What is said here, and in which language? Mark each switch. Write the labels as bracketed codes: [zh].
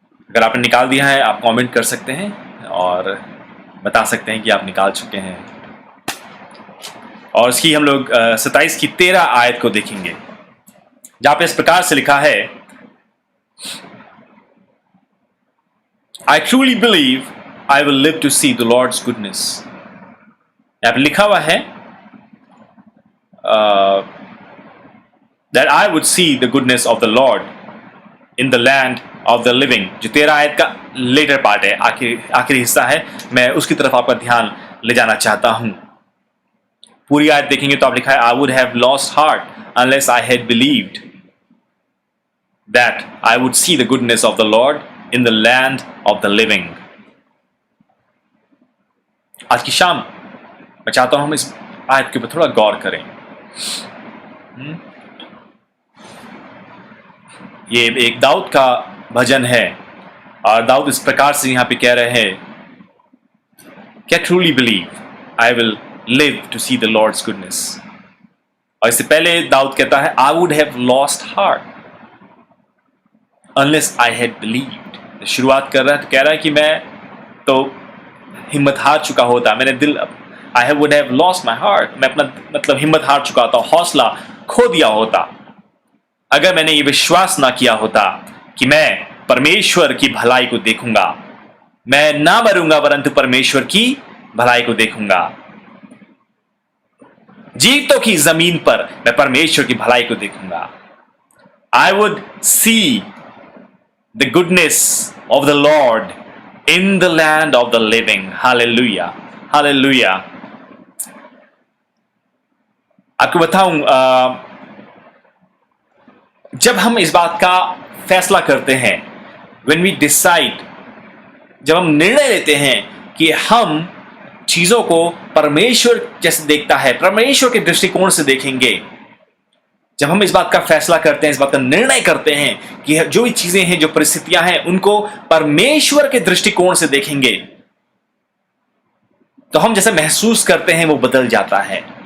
[hi] अगर आपने निकाल दिया है आप कमेंट कर सकते हैं और बता सकते हैं कि आप निकाल चुके हैं। और इसकी हम लोग 27 की 13 आयत को देखेंगे, जहां पे इस प्रकार से लिखा है, [en] I truly believe I will live to see the Lord's goodness। [hi] यहाँ पे लिखा हुआ है [en] that I would see the goodness of the Lord in the land of the living। [hi] जो 13 आयत का लेटर पार्ट है, आखिरी हिस्सा है, मैं उसकी तरफ आपका ध्यान ले जाना चाहता हूं। पूरी आयत देखेंगे तो आप लिखा है, [en] I would have lost heart unless I had believed that I would see the goodness of the Lord in the land of the living। [hi] आज की शाम मैं चाहता हूं हम इस आयत के ऊपर थोड़ा गौर करें। ये एक दाऊद का भजन है और दाऊद इस प्रकार से यहां पे कह रहे हैं, क्या [en] truly believe I will live to see the Lord's goodness। [hi] और इससे पहले दाऊद कहता है, [en] I would have lost heart unless I had believed। [hi] शुरुआत कर रहा है तो कह रहा है कि मैं तो हिम्मत हार चुका होता, मैंने दिल [en] I would have lost my heart, [hi] मैं अपना मतलब हिम्मत हार चुका होता, हौसला खो दिया होता, अगर मैंने ये विश्वास ना किया होता कि मैं परमेश्वर की भलाई को देखूंगा, मैं ना मरूंगा परंतु परमेश्वर की भलाई को देखूंगा। जीतों की जमीन पर मैं परमेश्वर की भलाई को देखूंगा। [en] I would see the goodness of the Lord in the land of the living। Hallelujah, hallelujah। [hi] आपको बताऊं, जब हम इस बात का फैसला करते हैं, [en] when we decide, [hi] जब हम निर्णय लेते हैं कि हम चीजों को परमेश्वर जैसे देखता है, परमेश्वर के दृष्टिकोण से देखेंगे, जब हम इस बात का फैसला करते हैं, इस बात का निर्णय करते हैं कि जो भी चीजें हैं, जो परिस्थितियां हैं, उनको परमेश्वर के दृष्टिकोण से देखेंगे, तो हम जैसा महसूस करते हैं वो बदल जाता है।